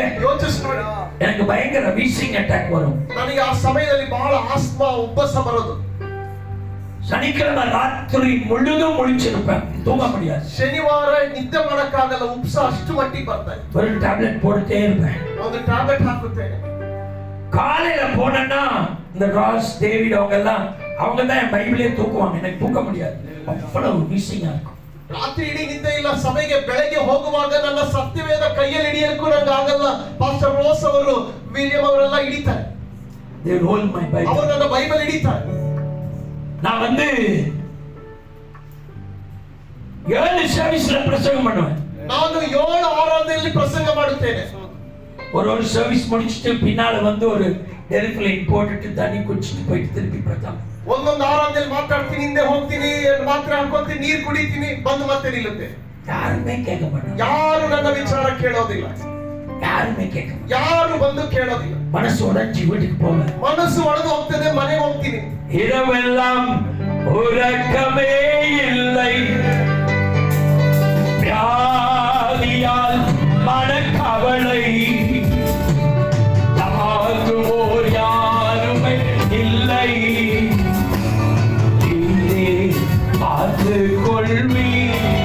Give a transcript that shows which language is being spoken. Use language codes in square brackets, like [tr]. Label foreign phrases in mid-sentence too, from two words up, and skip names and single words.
[kn] ಯೋಚಿಸಿ ನೋಡಿ. [ta] எனக்கு பயங்கர [en] wheezing attack [ta] வரும். [kn] ನನಗೆ ಆ ಸಮಯದಲ್ಲಿ ಬಹಳ ಆಸ್ಮಾ ಉಬ್ಬಸ ಬರೋದು. [ta] சனிக்கிழமை ராத்திரி முழுதும் முழிச்சிருப்பேன், தூங்க முடியாது. [kn] ಶನಿವಾರ ನಿದ್ದೆ ಮಾಡಕ್ಕಾಗಲ್ಲ, ಉಬ್ಬಸ ಅಷ್ಟು ಮಟ್ಟಿಗೆ ಬರ್ತಾ ಇದೆ. [ta] ஒரு ಟ್ಯಾಬ್ಲೆಟ್ போட்டுட்டே இருப்பேன். [kn] ಒಂದು ಟ್ಯಾಬ್ಲೆಟ್ ಹಾಕುತ್ತೇನೆ. [ta] காலையில போனேன்னா இந்த ராஸ் டேவிட் அவங்க தான் என் பைபிளே தூக்குவாங்க, எனக்கு தூக்க முடியாது, அவ்வளவு வீசிங்கா இருக்கும். [kn] ರಾತ್ರಿ ಇಡೀ ನಿದ್ದೆ ಇಲ್ಲ. ಸಭೆಗೆ ಬೆಳಗ್ಗೆ ಹೋಗುವಾಗ ನನ್ನ ಸತ್ಯವೇದ ಕೈಯಲ್ಲಿ ಹಿಡಿಯಲಿಕ್ಕೂ ನಂಗೆ ಆಗಲ್ಲ. ಪಾಸ್ಟರ್ ರೋಸ್ ಅವರು, ವಿಲಿಯಂ ಅವರೆಲ್ಲ ಹಿಡಿತಾರೆ. [en] They roll my Bible. [kn] ಅವರು ನನ್ನ ಬೈಬಲ್ ಹಿಡಿತಾರೆ. [ta] நான் 7 ಸರ್ವಿಸ್ல பிரசங்கம் பண்ணுவேன். [kn] ನಾನು 7 ಆರಾಧನೆಯಲ್ಲಿ ಪ್ರಸಂಗ ಮಾಡುತ್ತೇನೆ. [ta] ஒரு ಸರ್ವಿಸ್ முடிச்சிட்டு பின்னால ஒரு டெரிஃபிலின் போட்டுட்டு தண்ணி குடிச்சிட்டு போயிட்டு திருப்பி பிரசங்கம். [kn] ಒಂದೊಂದು ಆರಾಧನೆಯಲ್ಲಿ ಮಾತಾಡ್ತೀನಿ, ಹಿಂದೆ ಹೋಗ್ತೀನಿ, ಮಾತ್ರ ಹಾಕೋತೀನಿ, ನೀರು ಕುಡಿತೀನಿ, ಬಂದು ಮತ್ತೆ ನಿಲ್ಲುತ್ತೇನೆ. [ta] யாருமே கேட்க மாட்டாங்க. [kn] ಯಾರು ನನ್ನ ವಿಚಾರ ಕೇಳೋದಿಲ್ಲ. [ta] யாருமே கேட்க மாட்டாங்க. [kn] ಯಾರು ಬಂದು ಕೇಳೋದಿಲ್ಲ. [ta] மனசு உடைஞ்சி வீட்டுக்கு போவேன். [kn] ಮನಸ್ಸು ಒಡೆದು ಹೋಗ್ತದೆ, ಮನೆಗೆ ಹೋಗ್ತೀನಿ. [ta] இரவெல்லாம் உறக்கமே இல்லை, வியாதியால் மனக்கவலை, தாங்குவோர் யாருமே இல்லை, நீரே பார்த்துக் கொள்வீர்.